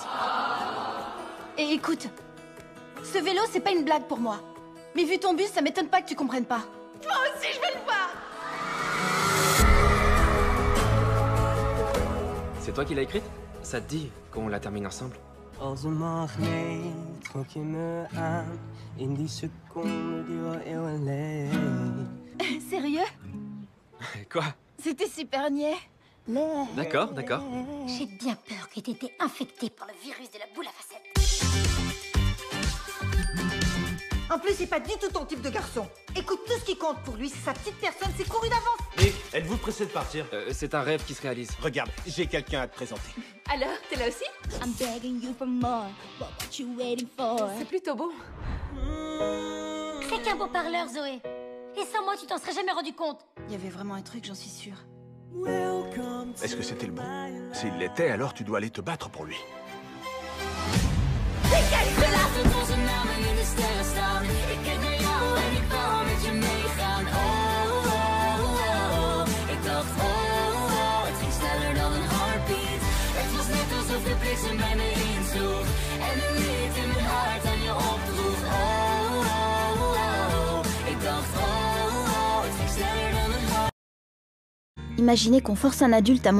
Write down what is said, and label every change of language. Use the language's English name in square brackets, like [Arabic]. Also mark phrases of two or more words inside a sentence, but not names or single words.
[French] Et écoute, ce vélo, c'est pas une blague pour moi. Mais vu ton bus, ça m'étonne pas que tu comprennes pas. Moi aussi, je vais le voir. C'est toi qui l'as écrite? Ça te dit qu'on la termine ensemble? [Dutch] Als een magneet trok je me aan. In die seconde die eeuwen leed. [French] Sérieux? Quoi? C'était super niais. D'accord, d'accord. J'ai bien peur que t'aies été infecté par le virus de la boule à facettes. En plus, c'est pas du tout ton type de garçon. Écoute, tout ce qui compte pour lui, c'est sa petite personne, c'est couru d'avance. Nick, êtes-vous pressé de partir? C'est un rêve qui se réalise. Regarde, j'ai quelqu'un à te présenter. Alors, t'es là aussi? [English] I'm begging you for more. What you waiting for? [French] C'est plutôt beau. C'est qu'un beau parleur, Zoé. Et sans moi, tu t'en serais jamais rendu compte. Il y avait vraiment un truc, j'en suis sûre. Est-ce que c'était le bon? S'il l'était, alors tu dois aller te battre pour lui. Imaginez qu'on force un adulte à